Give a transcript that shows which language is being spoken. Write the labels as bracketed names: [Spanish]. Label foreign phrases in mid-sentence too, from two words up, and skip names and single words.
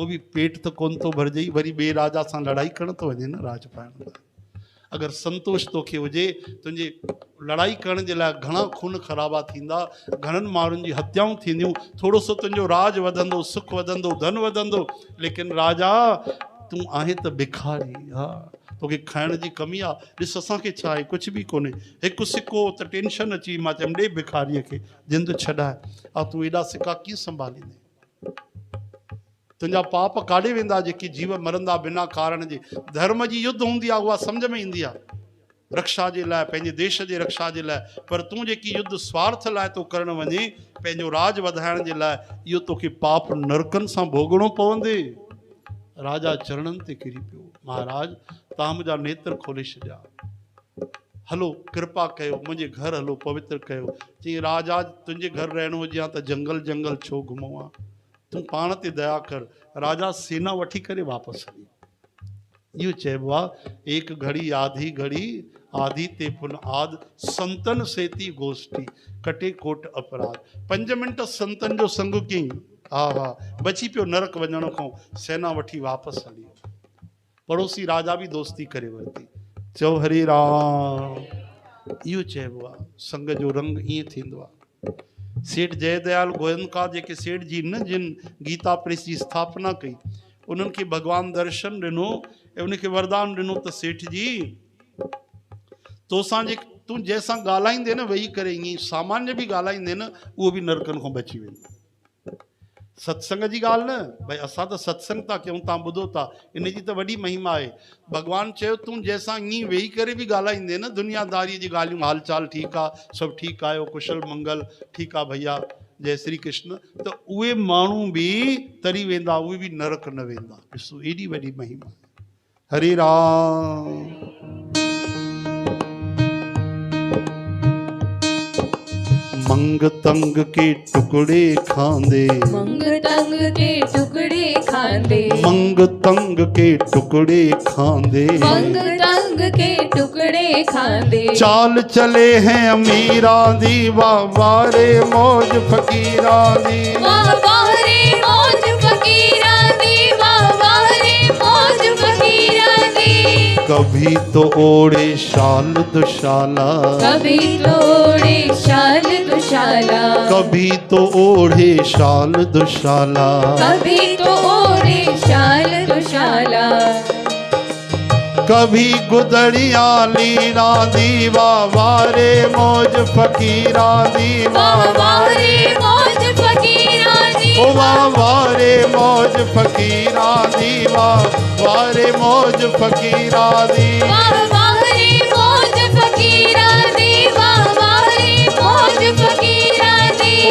[Sindhi] बि पेट त कोन थो भरिजई वरी ॿिए राजा सां लड़ाई करण थो वञे न राज पाइण लाइ अगरि संतोष तोखे हुजे तुंहिंजे लड़ाई करण जे लाइ घणा खून ख़राबा थींदा घणनि माण्हुनि जी हत्याऊं थींदियूं थोरो सो तुंहिंजो राज वधंदो सुख वधंदो धन वधंदो लेकिन राजा तूं आहे त भिखारी हा तोखे खाइण जी कमी आहे ॾिस असांखे छा आहे कुझु बि कोन्हे हिकु सिक्को त टेंशन अची मां चयमि ॾे भिखारीअ खे जिंद छॾाए तूं एॾा सिक्का कीअं संभालींदे तुंहिंजा पाप काॾे वेंदा जेकी जीव मरंदा बिना कारण जे धर्म जी युद्ध हूंदी आहे उहा सम्झ में ईंदी आहे रक्षा जे लाइ, पंहिंजे देश जे रक्षा जे लाइ, पर तूं जेकी युद्ध स्वार्थ लाइ तो करणु वञे, पंहिंजो राज वधाइण जे लाइ, इहो तोखे पाप नरकनि सां भोगणो पवंदे। राजा चरणनि ते किरी पियो, महाराज तव्हां मुंहिंजा नेत्र खोले छॾिया, हलो कृपा कयो, मुंहिंजे घर हलो, पवित्र कयो। चई राजा तुंहिंजे घर रहणो हुजे हा त जंगल जंगल छो घुमूं हा, तूं पाण ते दया कर। राजा सेना वठी करे वापसि हली। इहो चइबो आहे, [Hindi] एक घड़ी आधी घड़ी आधी ते पुन आद, संतन सेती गोष्ठी कटे कोट अपराध। [Sindhi] 5 मिंट संतन जो संग कयईं, हा हा बची पियो नरक वञण खां, सेना वठी वापसि हली। पड़ोसी राजा बि दोस्ती करे वरिती। चओ हरे राम। इहो चइबो आहे संग जो रंग ईअं थींदो आहे। सेठ जयदयाल गोयनका जेके सेठ जी न जिन गीता प्रेस जी स्थापना कई, उन्हनि खे भगवान दर्शन ॾिनो ऐं उनखे वरदान ॾिनो त सेठ जी तोसां जे तूं जंहिंसां ॻाल्हाईंदे न वेही करे, ईअं सामान्य बि ॻाल्हाईंदे न, उहो बि नरकनि खां बची वेंदो। सत्संग जी ॻाल्हि न, भई असां त सत्संग था कयूं, तव्हां ॿुधो था, इन जी त वॾी महिमा आहे। भॻवानु चयो तूं जंहिंसां ईअं वेही करे बि ॻाल्हाईंदे न, दुनियादारीअ जी ॻाल्हियूं, हाल चाल ठीकु आहे, सभु ठीकु आहियो, कुशल मंगल, ठीकु आहे भैया, जय श्री कृष्ण, त उहे माण्हू बि तरी वेंदा, उहे बि नरक न वेंदा। ॾिसो एॾी वॾी महिमा। हरे राम। [Punjabi] ਮੰਗ ਤੰਗ ਕੇ ਟੁਕੜੇ ਖਾਂਦੇ, ਮੰਗ ਤੰਗ ਕੇ ਟੁਕੜੇ ਖਾਂਦੇ, ਮੰਗ ਤੰਗ ਕੇ ਟੁਕੜੇ ਖਾਂਦੇ, ਮੰਗ ਤੰਗ ਕੇ ਟੁਕੜੇ ਖਾਂਦੇ। ਚਾਲ ਚਲੇ ਹੈਂ ਅਮੀਰਾ ਦੀ, ਵਾਹ ਵਾਹ ਰੇ ਮੌਜ ਫਕੀਰਾ ਦੀ, ਵਾਹ ਵਾਹ ਰੇ ਮੌਜ ਫਕੀਰਾ ਦੀ, ਵਾਹ ਵਾਹ ਰੇ ਮੌਜ ਫਕੀਰਾ ਦੀ। [Hindi] कभी तो ओढ़े शाल दुशाला, कभी तो ओढ़े शाल दुशाला, कभी तो ओढ़े शाल दुशाला, कभी तो ओढ़े शाल दुशाला। [Punjabi] ਕਭੀ ਗੁਦੜੀਆ ਲੀਲਾ ਦੀ, ਵਾਹ ਵਾਹ ਰੇ ਮੌਜ ਫਕੀਰਾ ਦੀ, ਵਾਹ ਵਾਹ ਰੇ ਮੌਜ ਫਕੀਰਾ ਦੀ, ਓ ਵਾਹ ਵਾਹ ਰੇ ਮੌਜ ਫਕੀਰਾ ਦੀ, ਵਾਹ ਵਾਹ ਰੇ ਮੌਜ ਫਕੀਰਾ ਦੀ, ਵਾਹ ਵਾਹ ਰੇ ਮੌਜ ਫਕੀਰਾ ਦੀ, ਵਾਹ ਵਾਹ ਰੇ ਮੌਜ ਫਕੀਰਾ ਦੀ।